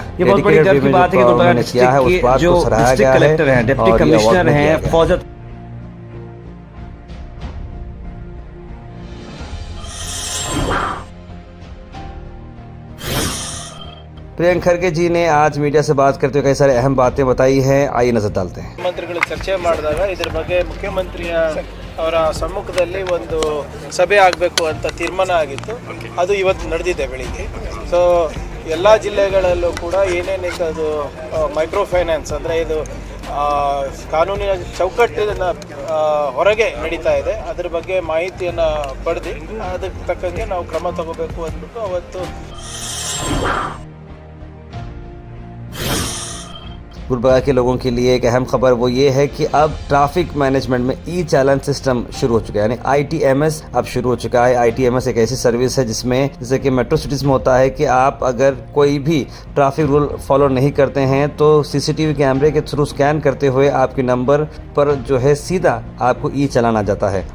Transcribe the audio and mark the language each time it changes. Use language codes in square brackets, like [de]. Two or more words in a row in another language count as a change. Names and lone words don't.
[hi] ये बहुत बड़ी गर्व की बात है कि गुलबर्गा डिस्ट्रिक्ट के जो [en] district collector [hi] हैं, [en] deputy commissioner [hi] हैं फौजा प्रियंक खरगे जी ने आज मीडिया से बात करते हुए कई सारी अहम बातें बताई हैं। आइए नजर डालते हैं। [kn] ಮಂತ್ರಿಗಳು ಚರ್ಚೆ ಮಾಡಿದಾಗ ಇದರ ಬಗ್ಗೆ ಮುಖ್ಯಮಂತ್ರಿಯ ಅವರ ಸಮ್ಮುಖದಲ್ಲಿ ಒಂದು ಸಭೆ ಆಗಬೇಕು ಅಂತ ತೀರ್ಮಾನ ಆಗಿತ್ತು. ಅದು ಇವತ್ತು ನಡೆದಿದೆ ಬೆಳಿಗ್ಗೆ. ಸೊ ಎಲ್ಲ ಜಿಲ್ಲೆಗಳಲ್ಲೂ ಕೂಡ ಏನೇನಿದೆ ಅದು [en] micro finance [kn] ಅಂದರೆ ಇದು ಕಾನೂನಿನ ಚೌಕಟ್ಟಿನ ಹೊರಗೆ ನಡೀತಾ ಇದೆ, ಅದರ ಬಗ್ಗೆ ಮಾಹಿತಿಯನ್ನು ಪಡೆದು ಅದಕ್ಕೆ ತಕ್ಕಂಗೆ ನಾವು ಕ್ರಮ ತಗೋಬೇಕು ಅಂದ್ಬಿಟ್ಟು ಅವತ್ತು [hi] गुलबर्गा के लोगों के लिए एक अहम खबर वो ये है कि अब [en] traffic management [hi] में ई चालान सिस्टम शुरू हो चुका है, यानी ITMS अब शुरू हो चुका है। ITMS एक ऐसी सर्विस है जिसमें जैसे कि [en] metro cities [hi] में होता है कि आप अगर कोई भी [en] traffic rule follow [hi] नहीं करते हैं तो CCTV कैमरे के थ्रू स्कैन करते हुए आपके नंबर पर जो है सीधा आपको ई चालान आ जाता है।